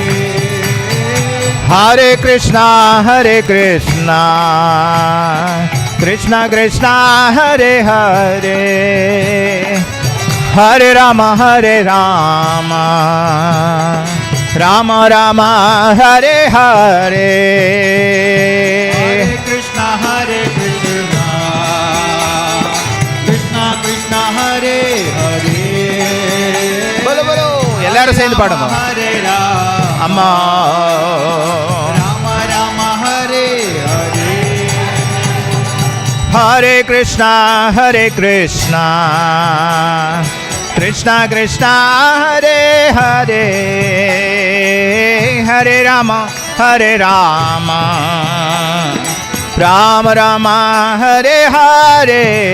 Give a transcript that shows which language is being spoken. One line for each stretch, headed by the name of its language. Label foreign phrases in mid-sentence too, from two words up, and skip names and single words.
Sanskrit: हरे कृष्ण कृष्ण कृष्ण हरे हरे हरे राम हरे राम राम राम हरे हरे. हरे कृष्ण कृष्ण कृष्ण हरे हरे.
Hindi: बोलो बोलो,
Tamil: எல்லாரும் சேர்ந்து பாடுங்க.
Sanskrit: हरे राम,
Tamil: அம்மா
Sanskrit: राम राम हरे हरे. हरे कृष्ण कृष्ण कृष्ण हरे हरे हरे राम हरे राम राम राम हरे हरे.